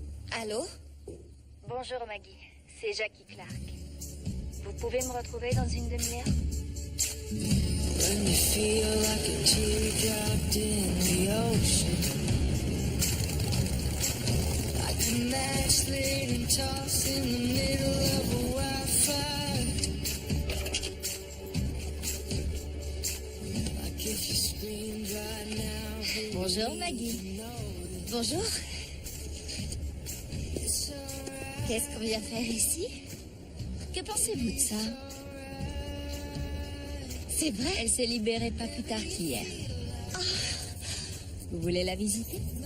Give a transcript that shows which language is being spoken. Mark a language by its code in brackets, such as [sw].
[fr] Allô? Bonjour Maggie, c'est Jackie Clark. Vous pouvez me retrouver dans une demi-heure? [en] When you feel like a teardrop in the ocean, like a match lit and tossed in the middle of a wildfire, like if you screamed right now. [fr] Bonjour, Maggie. Bonjour. Qu'est-ce qu'on vient faire ici? Que pensez-vous de ça? C'est vrai? Elle s'est libérée pas plus tard qu'hier. Vous voulez la visiter?